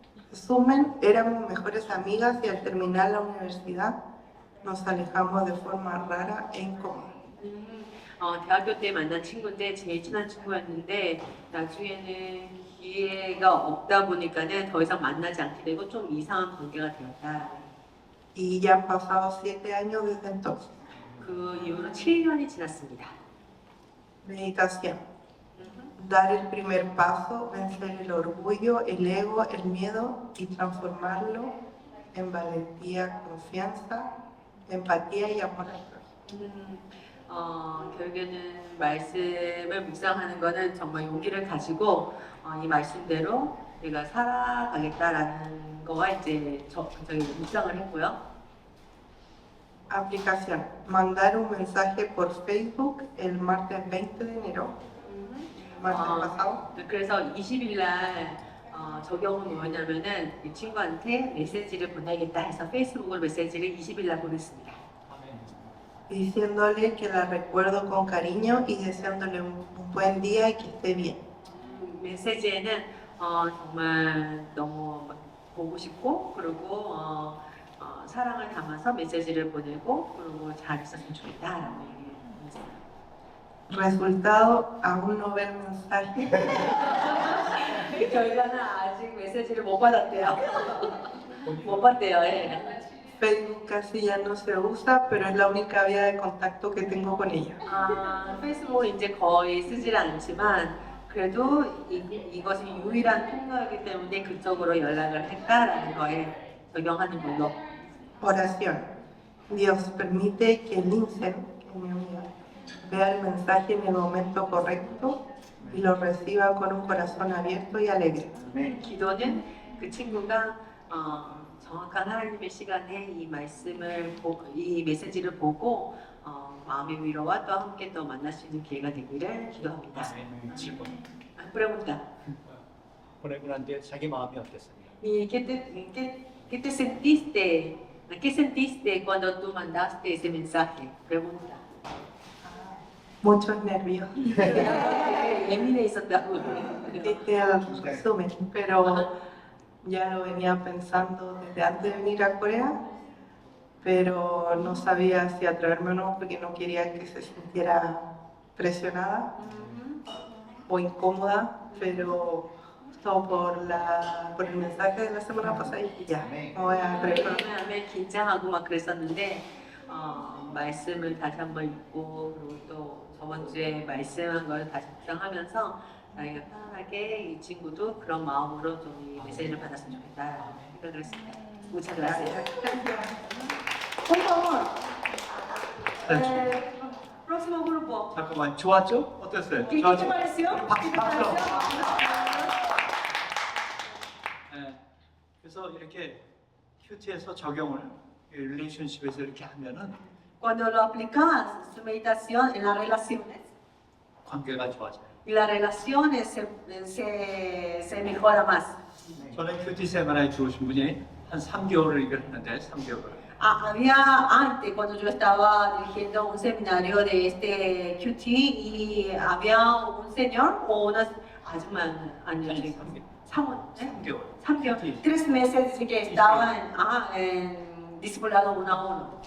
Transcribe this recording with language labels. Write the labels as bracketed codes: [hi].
[es] Resumen, éramos mejores amigas y al terminar la universidad nos alejamos de forma rara e incómoda. [ko] 대학교 때 만난 친구인데 제일 친한 친구였는데 나중에는 기회가 없다 보니까는 더 이상 만나지 않게 되고 좀 이상한 관계가 되었다. [es] Y ya han pasado 7 años desde entonces. [ko] 그 이후로 7년이 지났습니다. [es] Meditación. Dar el primer paso, vencer el orgullo, el ego, el miedo y transformarlo en valentía, confianza, empatía y amor al prójimo. [ko] 결국에는 말씀을 묵상하는 거는 정말 용기를 가지고 이 말씀대로 내가 살아가겠다라는 거와 이제 저기 묵상을 했고요. [es] Aplicación. Mandar un mensaje por Facebook el martes 20 de enero, martes pasado. [ko] 그래서 20일 날 적용은 뭐였냐면은 이 친구한테 메시지를 보내겠다 해서 페이스북으로 메시지를 20일 날 보냈습니다. [es] Diciéndole que la recuerdo con cariño y deseándole un buen día y que esté bien. [ko] 메시지에는 정말 너무 보고 싶고 그리고 사랑을 담아서 메시지를 보내고 그리고 잘 있었으면 좋겠다라고 얘기했어요. [es] Resultado, aún no ver mensaje. [ko] 결과는 아직 메시지를 못 받았대요. 못 받대요. 예. [es] Facebook casi ya no se usa, pero es la única vía de contacto que tengo con ella. [ko] 페이스북을 이제 거의 쓰질 않지만 그래도 이것이 유일한 통로이기 때문에 그쪽으로 연락을 했다라는 거에 적용하는 걸로. [es] Oración. Dios permite que Linsen, que es mi amiga, vea el mensaje en el momento correcto y lo reciba con un corazón abierto y alegre. [ko] 기도는 그 친구가 정확한 하나님의 시간에 이 말씀을 이 메시지를 보고 마음의 위로와 또 함께 또 만날 수 있는 기회가 되기를 기도합니다. 질문. [es] Pregunta. [ko] 보내고 난 뒤에 자기 마음이 어땠습니까? [es] ¿Y qué te sentiste? ¿Qué sentiste cuando tú mandaste ese mensaje? Pregunta. Muchos nervios. [ko] 예민해 있었다고. [es] Este es el resumen, pero ya lo venía pensando desde antes de venir a Corea, pero no sabía si atreverme o no porque no quería que se sintiera presionada o incómoda, pero todo por el mensaje de la semana pasada y ya, me voy a atrever. [ko] 왜냐하면 긴장하고 막 그랬었는데 말씀을 다시 한번 읽고 그리고 또 저번 주에 말씀한 걸 다시 묵상하면서 자기가 편안하게 이 친구도 그런 마음으로 좀 이 메시지를 받았으면 좋겠다 생각을 했습니다. [es] Muchas gracias. Por favor. Próximo grupo. [ko] 잠깐만, 좋았죠? 어땠어요? [es] ¿Qué te pareció? ¿Qué te [ko] 박수. [es] pareció? [ko] 네. 그래서 이렇게 큐티에서 적용을 릴레이션십에서 이렇게 하면은 [es] Cuando lo aplicas, su meditación en las relaciones, [ko] 관계가 좋아져요. [es] y las relaciones se mejora más. [ko] 저는 큐티 세미나에 들어오신 분이 한 3개월을 이걸 했는데 3개월을. [es] Había antes, cuando yo estaba dirigiendo un seminario de este QT, y había un señor o unas años, [ko] 3개월. 3개월, [es] 3 meses que estaban en discipulado uno a uno.